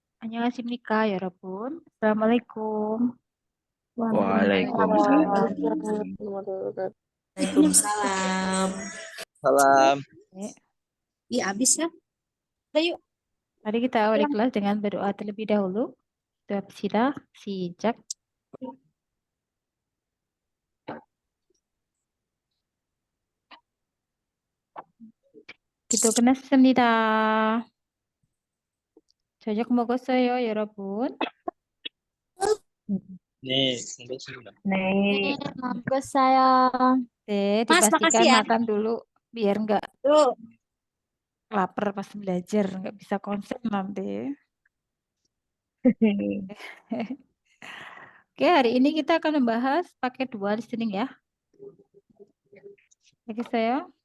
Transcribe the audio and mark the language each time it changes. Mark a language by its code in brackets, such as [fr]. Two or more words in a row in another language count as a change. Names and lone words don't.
[ko] 안녕하십니까, 여러분. [ar] Assalamualaikum. Waalaikumsalam. Waalaikumsalam. [id] Salam. Oke, Iya, habis ya. Udah yuk. Mari kita awali kelas dengan berdoa terlebih dahulu. Doa kita, [ko] sijak. 기도끝났습니다. 저녁 먹었어요, 여러분? [id] Nih, sudah. [ko] 네, 먹었어요. 네, [id] Mas, dipastikan makasih ya. makan dulu biar nggak Tuh. lapar pas belajar, nggak bisa konsen nanti. Oke, hari ini kita akan membahas pakai dual listening ya. Oke, saya.